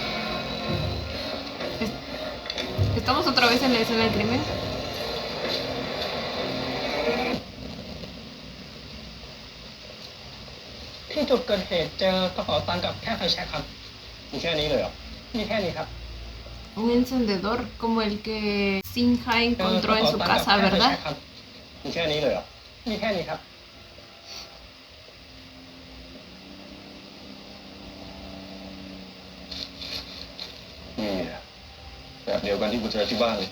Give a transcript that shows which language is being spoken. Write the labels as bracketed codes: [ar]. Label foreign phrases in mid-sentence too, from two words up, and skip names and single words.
[es] ¿Estamos otra vez en la escena del crimen? [th] ที่จุดเกิดเหตุเจอกระเป๋าตังค์กับแค่ไฟแช็กครับ มีแค่นี้เลยเหรอ มีแค่นี้ครับ [es] Un encendedor como el que Sinja [th] เจอก [es] encontró [th] ระ [es] en [th] เป๋า [es] su [th] ตังค์กับ [es] casa, [th] แค่ไฟแช็ก [es] ¿verdad? [th] ครับ มีแค่นี้เลยเหรอ มีแค่นี้ครับ มีอะแบบเดียวกันที่กูเจอที่บ้านเลย